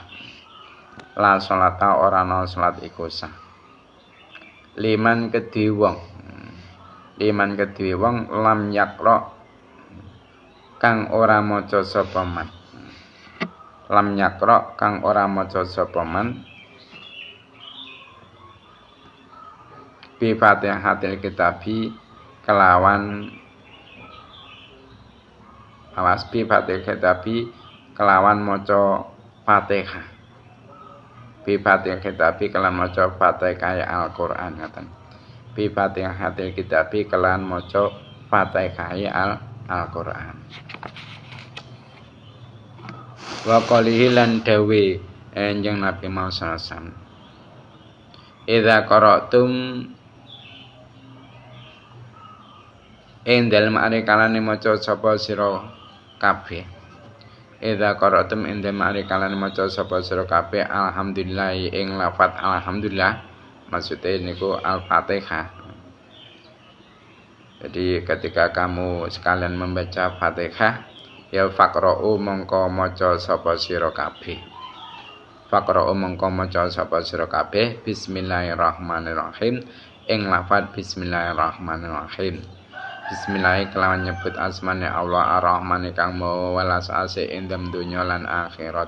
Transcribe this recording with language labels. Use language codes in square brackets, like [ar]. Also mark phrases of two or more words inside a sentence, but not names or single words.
[ar] La sholata [jv] ora ana salat iku sah. Liman kedhi wong [ar] lam yakra [jv] kang ora maca sapa man. [ar] Lam yakra [jv] kang ora maca sapa man [ar] bi Fatihatil kitabi [jv] kelawan [ar] bi Fatihah kitabi [jv] kelawan maca Fatihah. [ar] Bi Fatihah kitabi [jv] kelawan maca Fatihah Al-Qur'an ngaten. [ar] Bi Fatihatil kitabi [jv] kelawan maca Fatihah Al-Qur'an. [ar] Wa qalihi [jv] lan dawe Kanjeng Nabi Muhammad [ar] sallallahu alaihi wasallam. Idza qara'tum [jv] ing dalem arikalane maca sapa sira kabeh. [ar] Idza qara'tum [jv] ing dalem arikalane maca sapa sira kabeh alhamdulillah ing lafat alhamdulillah [id] maksudnya niku [jv] Al-Fatihah. [id] Jadi ketika kamu sekalian membaca Fatihah ya faqra'u [jv] mongko maca sapa sira kabeh. [ar] Faqra'u [jv] mongko maca sapa sira kabeh bismillahirrahmanirrahim ing lafaz bismillahirrahmanirrahim. Bismillah kelawan nyebut asmane Allah Ar-Rahman kang mawa welas asih ing dalem donya lan akhirat.